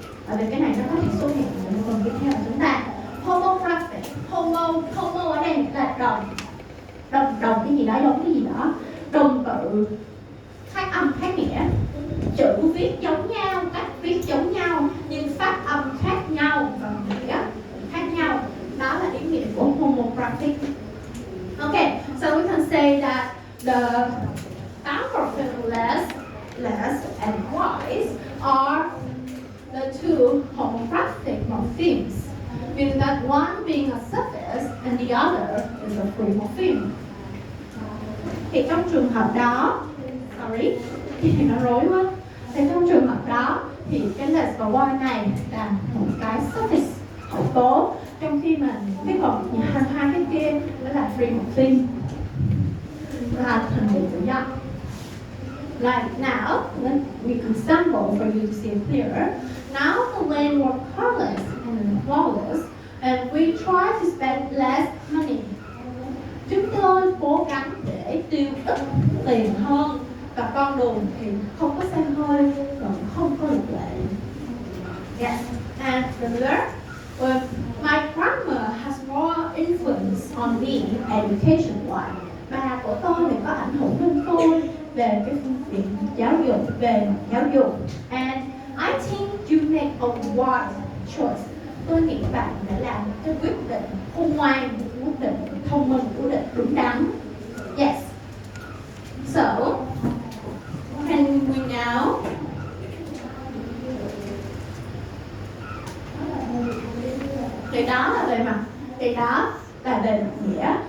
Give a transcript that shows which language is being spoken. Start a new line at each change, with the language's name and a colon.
Vietnamese: Bởi vì cái này nó có thể xuất hiện ở phần tiếp theo của chúng ta. Homographic, homo ở đây là đồng cái gì đó, giống cái gì đó. Đồng từ khác âm, khác nghĩa. Chữ viết giống nhau, cách viết giống nhau nhưng phát âm khác nhau và nghĩa khác nhau. Đó là ý nghĩa của homographic.
English: Okay, so we can say that the morpheme less and wise are the two homographic morphemes, meaning that one being a suffix and the other is a free morpheme.
Vietnamese: Thì trong trường hợp đó, thì nó rối quá. Thì trong trường hợp đó thì cái less và wise này là một cái suffix hậu tố, trong khi mà cái còn hai cái kia đó là free morpheme, là thành định tự do.
English: Like now, we can sample for you to see it clearer. Now the lane were colorless and flawless, and we try to spend less money.
Vietnamese: Chúng tôi cố gắng để tiêu ít tiền hơn, và con đường thì không có xe hơi, và không có luật lệ.
English: Yes, and remember, my grandma has more influence on me education-wise.
Vietnamese: Bà của tôi thì có ảnh hưởng đến tôi về cái phương diện giáo dục, về mặt giáo dục.
English: And I think you make a wise choice.
Vietnamese: Tôi nghĩ bạn đã làm một cái quyết định khôn ngoan, quyết định thông minh, quyết định đúng đắn. Yes.
English: So, can we now
Vietnamese: thì đó là về mặt nghĩa.